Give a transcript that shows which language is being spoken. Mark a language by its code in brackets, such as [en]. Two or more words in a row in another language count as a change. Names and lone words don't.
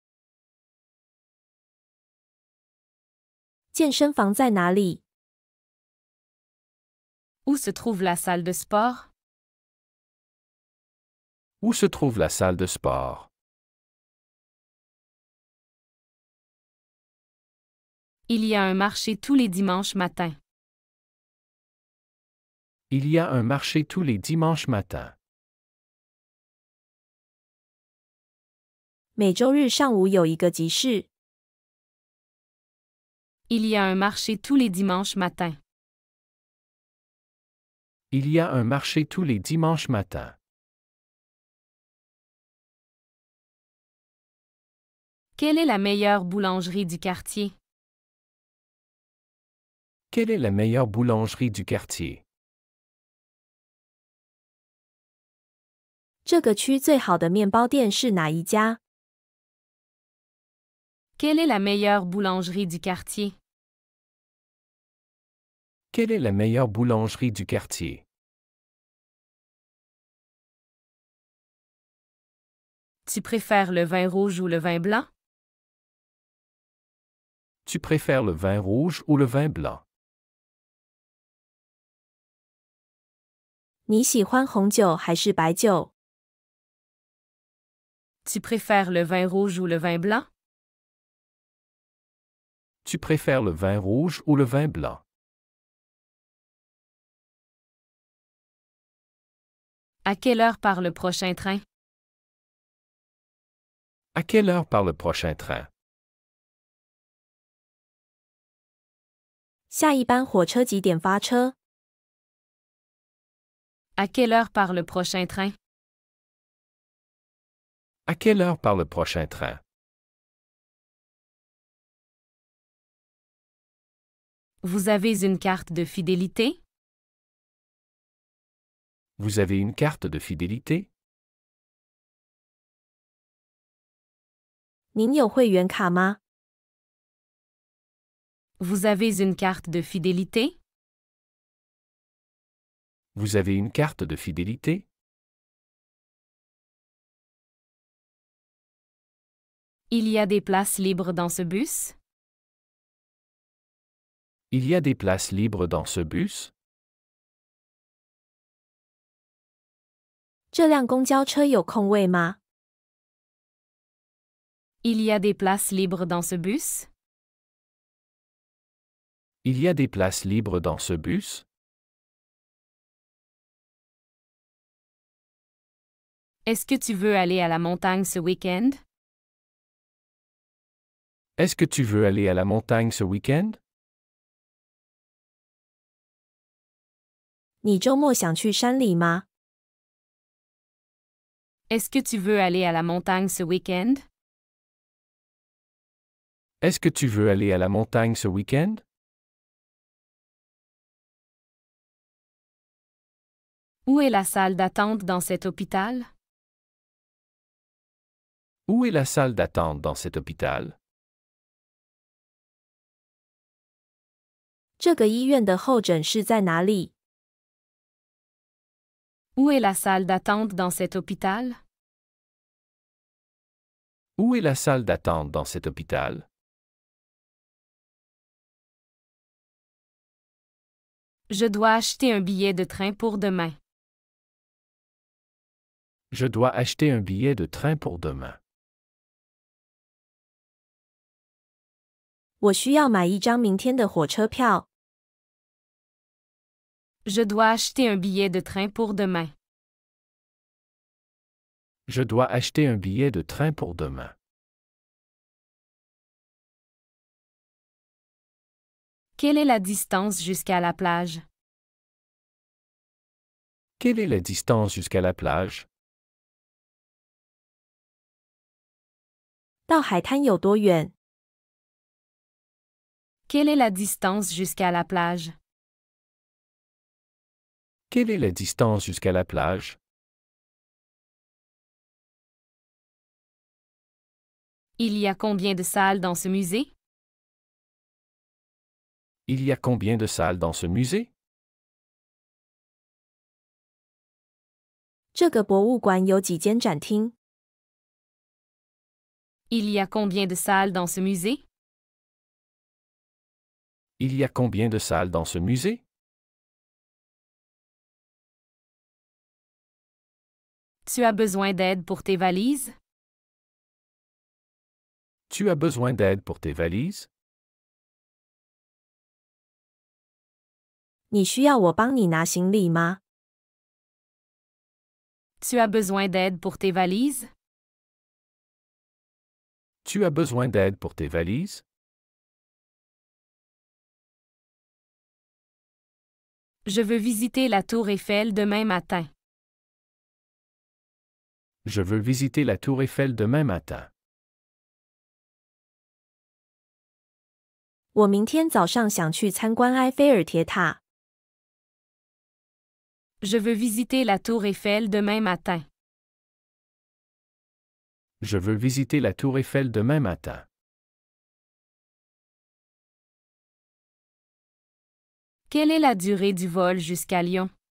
[zh] 健身房在哪里？ [fr] Où se trouve la salle de sport? Où se trouve la salle de sport? Il y a un marché tous les dimanches matins. Il y a un marché tous les dimanches matins. [zh] 每周日上午有一个集市。 [fr] Il y a un marché tous les dimanches matins. Il y a un marché tous les dimanches matins. Quelle est la meilleure boulangerie du quartier? Quelle est la meilleure boulangerie du quartier? [zh] 这个区最好的面包店是哪一家？ [fr] Quelle est la meilleure boulangerie du quartier? Quelle est la meilleure boulangerie du quartier? Tu préfères le vin rouge ou le vin blanc? Tu préfères le vin rouge ou le vin blanc? [zh] 你喜欢红酒还是白酒？ [fr] Tu préfères le vin rouge ou le vin blanc? Tu préfères le vin rouge ou le vin blanc? À quelle heure part le prochain train? À quelle heure part le prochain train? [zh] 下一班火车几点发车？ [fr] À quelle heure part le prochain train? À quelle heure part le prochain train? Vous avez une carte de fidélité? Vous avez une carte de fidélité? [zh] 您有会员卡吗？ [fr] Vous avez une carte de fidélité? Vous avez une carte de fidélité? Il y a des places libres dans ce bus? Il y a des places libres dans ce bus? [zh] 这辆公交车有空位吗？ [fr] Il y a des places libres dans ce bus? Il y a des places libres dans ce bus? Est-ce que tu veux aller à la montagne ce week-end? Est-ce que tu veux aller à la montagne ce week-end? [zh] 你周末想去山里吗？ [fr] Est-ce que tu veux aller à la montagne ce week-end? Est-ce que tu veux aller à la montagne ce week-end? Où est la salle d'attente dans cet hôpital? Où est la salle d'attente dans cet hôpital? [zh] 这个医院的候诊室在哪里？ [fr] Où est la salle d'attente dans cet hôpital? Où est la salle d'attente dans cet hôpital? Je dois acheter un billet de train pour demain. Je dois acheter un billet de train pour demain. [zh] 我需要买一张明天的火车票。 [fr] Je dois acheter un billet de train pour demain. Je dois acheter un billet de train pour demain. Quelle est la distance jusqu'à la plage? Quelle est la distance jusqu'à la plage? [zh] 到海滩有多远？ [fr] Quelle est la distance jusqu'à la plage? Quelle est la distance jusqu'à la plage? Il y a combien de salles dans ce musée? Il y a combien de salles dans ce musée? [zh] 这个博物馆有几间展厅？ [fr] Il y a combien de salles dans ce musée? Il y a combien de salles dans ce musée? Tu as besoin d'aide pour tes valises? Tu as besoin d'aide pour tes valises? [zh] 你需要我帮你拿行李吗？ [fr] Tu as besoin d'aide pour tes valises? Tu as besoin d'aide pour tes valises? Je veux visiter la tour Eiffel demain matin. Je veux visiter la tour Eiffel demain matin. [zh] 我明天早上想去参观埃菲尔铁塔。 [fr] Je veux visiter la tour Eiffel demain matin. Je veux visiter la tour Eiffel demain matin. Quelle est la durée du vol jusqu'à Lyon?